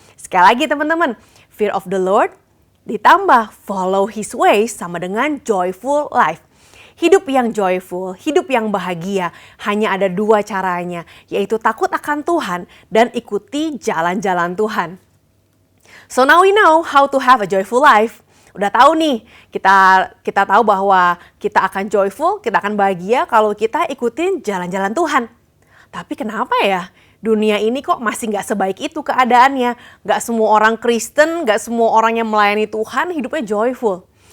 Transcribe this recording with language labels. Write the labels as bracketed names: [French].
[Indonesian] Sekali lagi teman-teman, [English] fear of the Lord [Indonesian] ditambah [English] follow His ways [Indonesian] sama dengan [English] joyful life. [Indonesian] Hidup yang joyful, hidup yang bahagia, hanya ada dua caranya, yaitu takut akan Tuhan dan ikuti jalan-jalan Tuhan. [English] So now we know how to have a joyful life. [Indonesian] Udah tahu nih, kita tahu bahwa kita akan joyful, kita akan bahagia kalau kita ikutin jalan-jalan Tuhan. Tapi kenapa ya? Dunia ini kok masih gak sebaik itu keadaannya. Gak semua orang Kristen, gak semua orang yang melayani Tuhan hidupnya joyful.